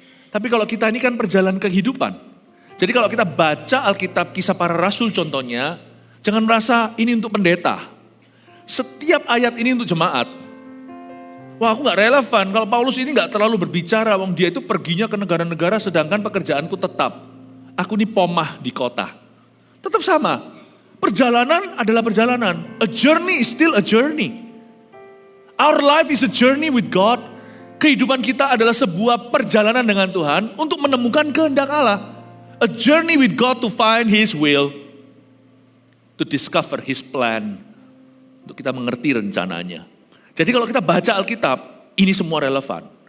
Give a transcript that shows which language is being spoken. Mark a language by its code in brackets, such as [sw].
[id] Tapi kalau kita ini kan perjalanan kehidupan. Jadi kalau kita baca Alkitab Kisah Para Rasul contohnya, jangan merasa ini untuk pendeta. Setiap ayat ini untuk jemaat. Wah aku gak relevan, kalau Paulus ini gak terlalu berbicara, wong dia itu perginya ke negara-negara sedangkan pekerjaanku tetap. Aku ini pomah di kota. Tetap sama, perjalanan adalah perjalanan. [en] A journey is still a journey. Our life is a journey with God. [id] Kehidupan kita adalah sebuah perjalanan dengan Tuhan untuk menemukan kehendak Allah. [en] A journey with God to find His will, to discover His plan, [id] untuk kita mengerti rencananya. Jadi kalau kita baca Alkitab, ini semua relevan.